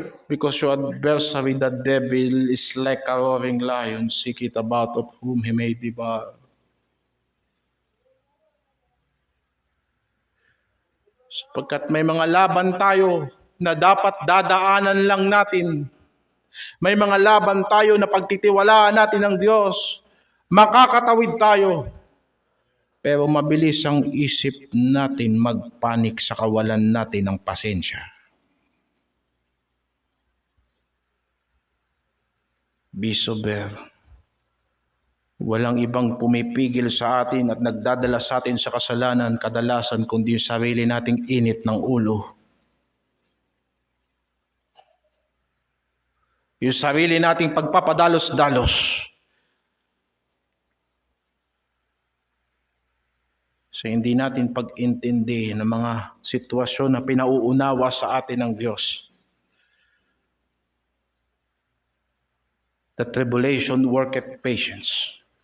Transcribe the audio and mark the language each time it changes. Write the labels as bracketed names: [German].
[English] Because your adversary, the devil, is like a roaring lion, seeketh about of whom he may devour. [Filipino] Sapagkat may mga laban tayo na dapat dadaanan lang natin. May mga laban tayo na pagtitiwalaan natin ng Diyos. Makakatawid tayo. Pero mabilis ang isip natin magpanik sa kawalan natin ng pasensya. [English] Be sober. [Filipino] Walang ibang pumipigil sa atin at nagdadala sa atin sa kasalanan kadalasan kundi yung sarili nating init ng ulo. Yung sarili nating pagpapadalos-dalos. So hindi natin pag-intindi ng mga sitwasyon na pinauunawa sa atin ng Diyos. [English] The tribulation worketh patience.